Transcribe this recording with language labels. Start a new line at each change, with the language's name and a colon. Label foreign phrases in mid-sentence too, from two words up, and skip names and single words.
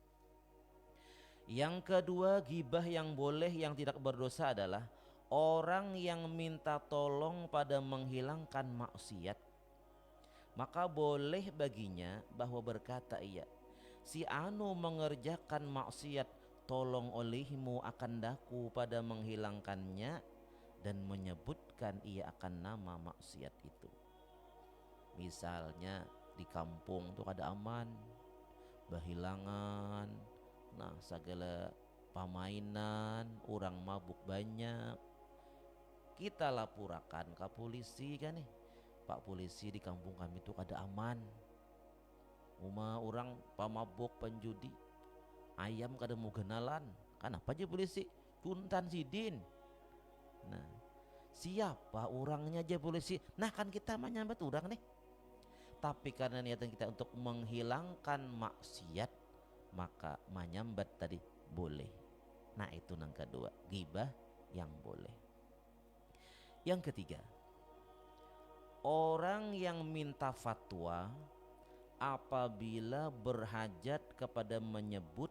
Indonesian: Yang kedua ghibah yang boleh yang tidak berdosa adalah orang yang minta tolong pada menghilangkan maksiat. Maka boleh baginya bahwa berkata ia, si anu mengerjakan maksiat, tolong olehmu akan daku pada menghilangkannya, dan menyebutkan ia akan nama maksiat itu.
Banjar: Misalnya di kampung tuh ada aman, bahilangan, nah segala pamainan, orang mabuk banyak, kita laporakan ke polisi kan nih, Pak polisi di kampung kami tuh ada aman, rumah orang pamabuk penjudi, ayam kada mau kenalan, kan apa aja polisi, Cuntan Sidin. Nah siapa orangnya aja polisi, nah kan kita menyambat orang nih.
Indonesian: Tapi karena niatan kita untuk menghilangkan maksiat, maka menyambat tadi boleh. Nah itu yang kedua, ghibah yang boleh. Yang ketiga, orang yang minta fatwa apabila berhajat kepada menyebut